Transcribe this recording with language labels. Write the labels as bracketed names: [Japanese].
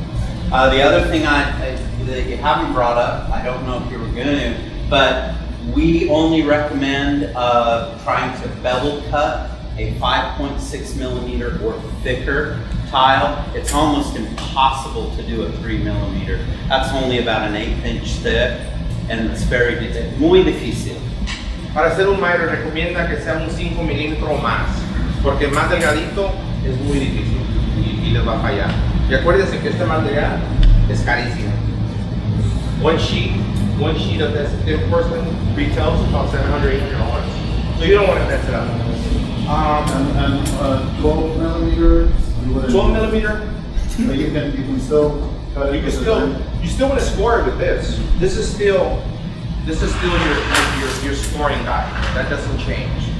[English] The other thing that you haven't brought up, I don't know if you were going to, but we only recommend trying to bevel cut a 5.6 millimeter or thicker tile, it's almost impossible to do a 3 millimeter. That's only about an 1/8 inch thick, and it's [Spanish] muy difícil. Para hacer un miter recomienda que sea un 5 milímetros o más, porque más delgadito es muy difícil y les va a fallar. Y acuérdense que este material es carísimo. [English] One sheet of this thin porcelain retails about $700, $800. So you don't want to mess it up. And 12 millimeters? 12 millimeter, But you can still cut it. you still want to score it with this. This is still your scoring guide. That doesn't change.